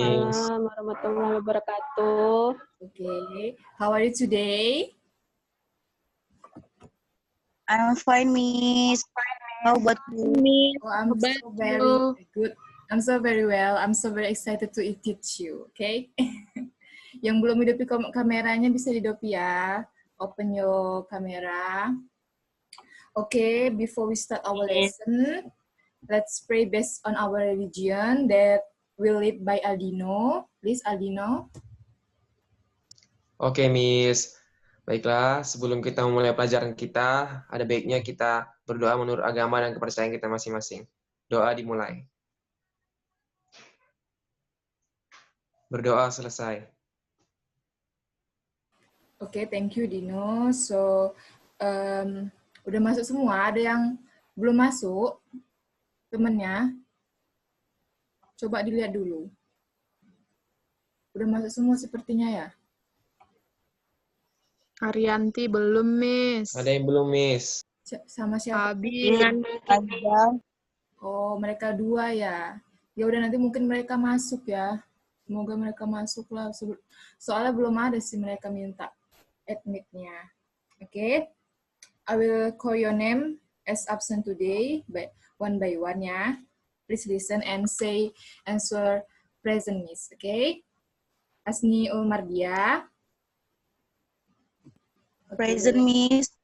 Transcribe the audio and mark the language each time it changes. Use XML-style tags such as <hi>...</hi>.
<ar>Waalaikumsalam warahmatullahi wabarakatuh.</ar> <en>Okay. How are you today? I'm fine, Miss. How about you? Oh, I'm so very good. I'm so very well. I'm so very excited to teach you. Okay.</en> <id>Yang belum hidupi kameranya bisa hidupi ya.</id> <en>Open your camera. Okay, before we start our lesson, let's pray based on our religion that will lead by Aldino. Please, Aldino.</en> <id>Oke, Miss. Baiklah, sebelum kita memulai pelajaran kita, ada baiknya kita berdoa menurut agama dan kepercayaan kita masing-masing. Doa dimulai. Berdoa selesai.</id> <en>Oke, thank you, Dino. So,</en> <id>udah masuk semua. Ada yang belum masuk? Temennya? Coba dilihat dulu. Udah masuk semua sepertinya ya? Arianti belum, Miss. Ada yang belum, Miss? Sama siapa? Abi. Oh, mereka dua ya. Ya udah nanti mungkin mereka masuk ya. Semoga mereka masuk lah. Soalnya belum ada sih mereka minta admit-nya. Oke.</id> <en>I will call your name as absent today by one ya. Please listen and say answer present, Miss. Okay? Asni Ulmardia. Present, Miss.</en>